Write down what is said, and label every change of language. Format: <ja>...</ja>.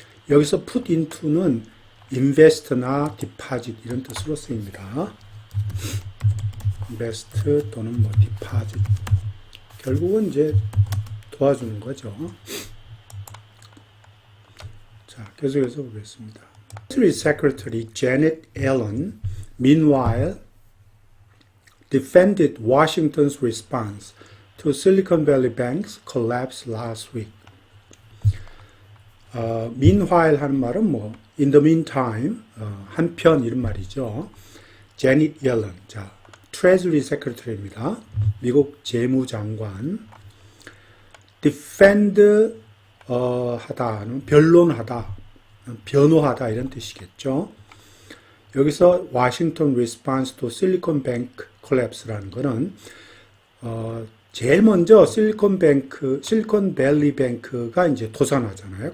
<ko>여기서 put into는 invest나 deposit 이런 뜻으로 쓰입니다. invest 또는 뭐 deposit. 결국은 이제 도와주는 거죠. 자, 계속해서 보겠습니다.</ko> <en>Treasury Secretary Janet Yellen, meanwhile, defended Washington's response to Silicon Valley Bank's collapse last week.</en> <ko>meanwhile 하는 말은 뭐</ko> <en>in the meantime,</en> <ko>한편 이런 말이죠. Janet Yellen, 자, Treasury Secretary입니다. 미국 재무장관. defend 하다는 변론하다, 변호하다 이런 뜻이겠죠. 여기서</ko> <en>Washington response to Silicon Bank collapse</en> <ko>라는 거는 제일 먼저 실리콘 밸리 뱅크가 이제 도산하잖아요.</ko>